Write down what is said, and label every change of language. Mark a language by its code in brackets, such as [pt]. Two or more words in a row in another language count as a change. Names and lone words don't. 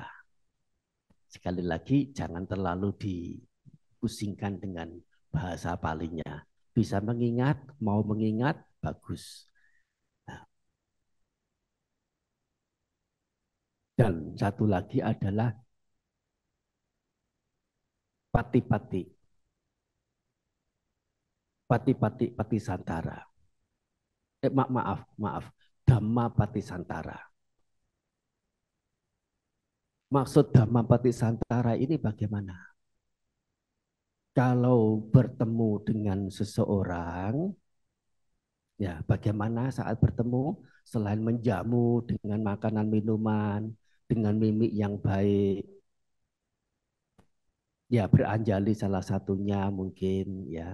[id] Sekali lagi, jangan terlalu dipusingkan dengan bahasa palingnya. Bisa mengingat, mau mengingat, bagus. Nah, dan satu lagi adalah pati-pati. [pi] Pati-pati, pati santara. [id] Maaf, maaf. [pi] Dhamma pati santara. [id] Maksud [pi] Dhamma pati santara [id] ini bagaimana? Kalau bertemu dengan seseorang, ya bagaimana saat bertemu? Selain menjamu dengan makanan minuman, dengan mimik yang baik, ya beranjali salah satunya mungkin ya.